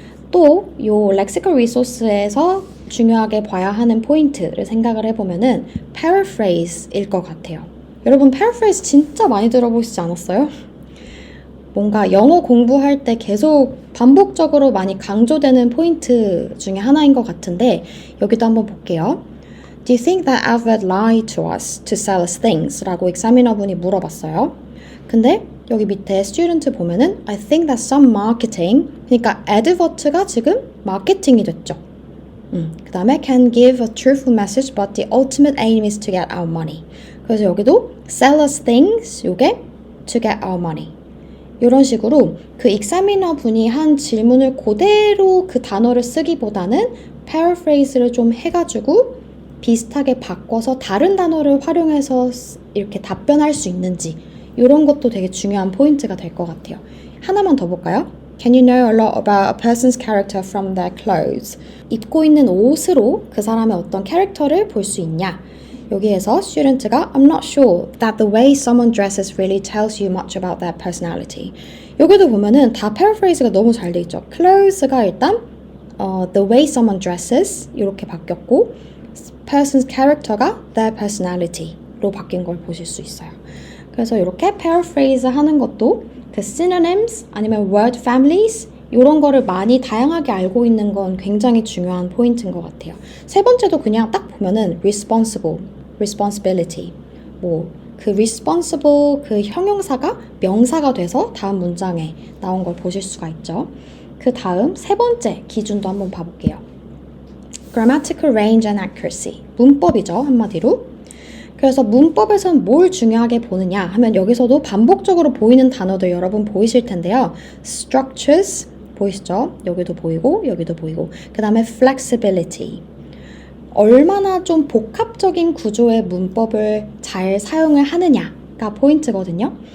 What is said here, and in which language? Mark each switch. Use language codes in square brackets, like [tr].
[ko] 또 요 lexical resource에서 중요하게 봐야 하는 포인트를 생각을 해보면은 paraphrase일 것 같아요. 여러분 paraphrase 진짜 많이 들어보시지 않았어요? 뭔가 영어 공부할 때 계속 반복적으로 많이 강조되는 포인트 중에 하나인 것 같은데 여기도 한번 볼게요. [en] Do you think that Alphabet lied to us to sell us things? [ko] 라고 examiner 분이 물어봤어요. 근데 여기 밑에 student 보면은 [en] I think that some marketing, [ko] 그러니까 advert가 지금 마케팅이 됐죠. 그 다음에 [en] can give a truthful message but the ultimate aim is to get our money. [ko] 그래서 여기도 sell us things, 요게 to get our money. 이런 식으로 그 examiner 분이 한 질문을 그대로 그 단어를 쓰기보다는 paraphrase를 좀 해가지고 비슷하게 바꿔서 다른 단어를 활용해서 이렇게 답변할 수 있는지 이런 것도 되게 중요한 포인트가 될 것 같아요. 하나만 더 볼까요? [en] Can you know a lot about a person's character from their clothes? [ko] 입고 있는 옷으로 그 사람의 어떤 캐릭터를 볼 수 있냐? 여기에서 student가 [en] I'm not sure that the way someone dresses really tells you much about their personality. [ko] 여기도 보면은 다 paraphrase가 너무 잘 돼 있죠. clothes가 일단 [en] the way someone dresses [ko] 이렇게 바뀌었고 person's character가 their personality로 바뀐 걸 보실 수 있어요. 그래서 이렇게 paraphrase 하는 것도 그 synonyms 아니면 word families 이런 거를 많이 다양하게 알고 있는 건 굉장히 중요한 포인트인 것 같아요. 세 번째도 그냥 딱 보면은 responsible, responsibility 뭐 그 responsible 그 형용사가 명사가 돼서 다음 문장에 나온 걸 보실 수가 있죠. 그 다음 세 번째 기준도 한번 봐볼게요. grammatical range and accuracy 문법이죠, 한마디로. 그래서 문법에서는 뭘 중요하게 보느냐 하면 여기서도 반복적으로 보이는 단어들 여러분 보이실 텐데요. structures 보이시죠? 여기도 보이고 여기도 보이고 그 다음에 flexibility 얼마나 좀 복합적인 구조의 문법을 잘 사용을 하느냐가 포인트거든요.